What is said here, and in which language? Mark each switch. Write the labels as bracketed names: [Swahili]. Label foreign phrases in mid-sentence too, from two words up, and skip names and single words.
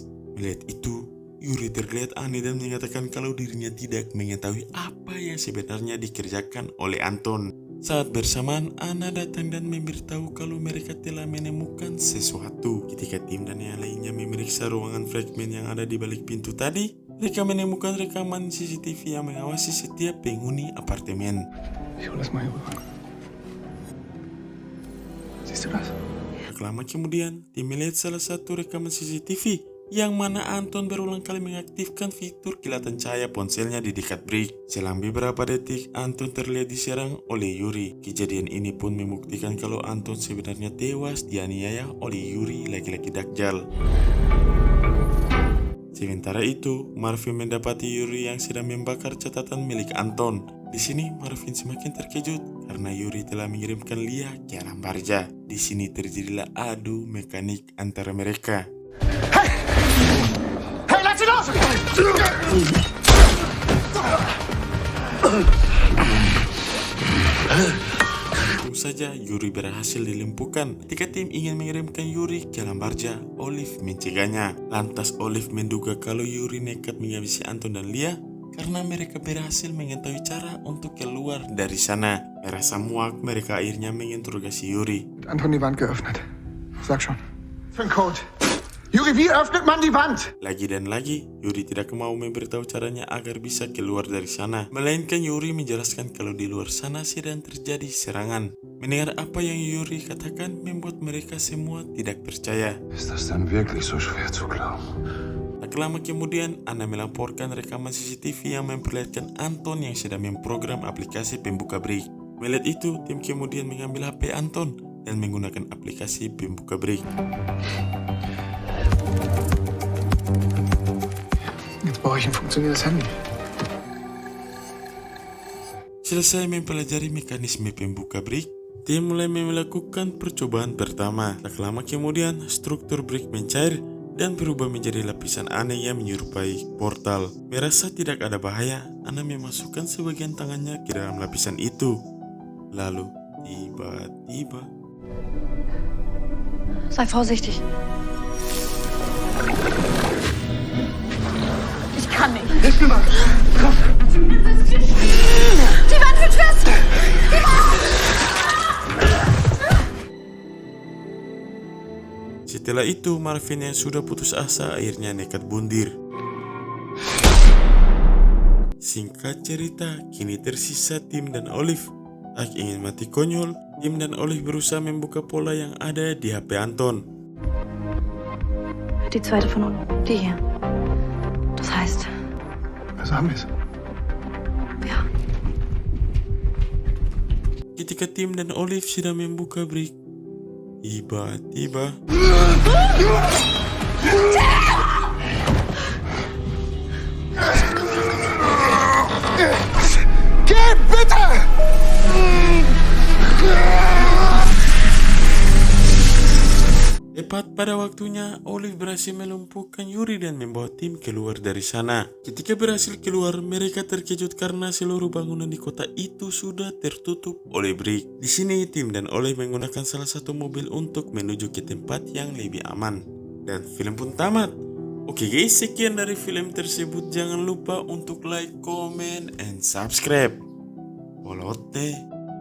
[Indonesian] Melihat itu, Yuri terlihat aneh dan mengatakan kalau dirinya tidak mengetahui apa yang sebenarnya dikerjakan oleh Anton. Saat bersamaan, Anna datang dan memberitahu kalau mereka telah menemukan sesuatu. Ketika tim dan yang lainnya memeriksa ruangan Fragment yang ada di balik pintu tadi, mereka menemukan rekaman CCTV yang mengawasi setiap penghuni apartemen. [German] Ich hol das mal hier rüber. Siehst du das? [Indonesian] Tak lama kemudian, tim melihat salah satu rekaman CCTV yang mana Anton berulang kali mengaktifkan fitur kilatan cahaya ponselnya di dekat Brick. Selang beberapa detik, Anton terlihat diserang oleh Yuri. Kejadian ini pun membuktikan kalau Anton sebenarnya tewas dianiaya oleh Yuri, laki-laki Dajjal. Sementara itu, Marvin mendapati Yuri yang sedang membakar catatan milik Anton. Di sini Marvin semakin terkejut karena Yuri telah mengirimkan Lia ke alam barja. Di sini terjadilah adu mekanik antara mereka. [German] Hey, lass ihn los! [Indonesian] Untung saja Yuri berhasil dilumpuhkan. Ketika tim ingin mengirimkan Yuri ke alam barja, Olive mencegahnya. Lantas Olive menduga kalau Yuri nekat menghabisi Anton dan Lia karena mereka berhasil mengetahui cara untuk keluar dari sana. Merasa muak, mereka akhirnya menginterogasi Yuri. [German] Anton die Wand geöffnet. Sag schon. Für ein Code. Juri, wie öffnet man die Wand? [Indonesian] Lagi dan lagi, Yuri tidak mau memberitahu caranya agar bisa keluar dari sana. Melainkan Yuri menjelaskan kalau di luar sana sedang terjadi serangan. Mendengar apa yang Yuri katakan membuat mereka semua tidak percaya. [German] Ist das denn wirklich so schwer zu glauben? [Indonesian] Tak lama kemudian, Anna melaporkan rekaman CCTV yang memperlihatkan Anton yang sedang memprogram aplikasi pembuka Brick. Melihat itu, tim kemudian mengambil HP Anton dan menggunakan aplikasi pembuka Brick. [German] Jetzt brauche ich ein funktionierendes Handy. [Indonesian] Selesai mempelajari mekanisme pembuka Brick, tim mulai melakukan percobaan pertama. Tak lama kemudian, struktur Brick mencair dan berubah menjadi lapisan aneh yang menyerupai portal. Merasa tidak ada bahaya, Anna memasukkan sebagian tangannya ke dalam lapisan itu. Lalu, tiba-tiba... [German] Sei vorsichtig. Ich kann nicht. Hilf mir mal! Komm! Die Wand wird fest! [Indonesian] Setelah itu, Marvin yang sudah putus asa akhirnya nekat bundir. Singkat cerita, kini tersisa Tim dan Olive. Tak ingin mati konyol, Tim dan Olive berusaha membuka pola yang ada di HP Anton. [German] Die zweite von unten. Die hier. Das heißt, Also haben wir es. ja. [Indonesian] Ketika Tim dan Olive sedang membuka Brick, tiba-tiba... [German] Geh, bitte! [Indonesian] Tepat pada waktunya, Olive berhasil melumpuhkan Yuri dan membawa tim keluar dari sana. Ketika berhasil keluar, mereka terkejut karena seluruh bangunan di kota itu sudah tertutup oleh Brick. Di sini, Tim dan Olive menggunakan salah satu mobil untuk menuju ke tempat yang lebih aman. Dan film pun tamat. Oke guys, sekian dari film tersebut. Jangan lupa untuk [English] like, comment, and subscribe. [Indonesian] Polote.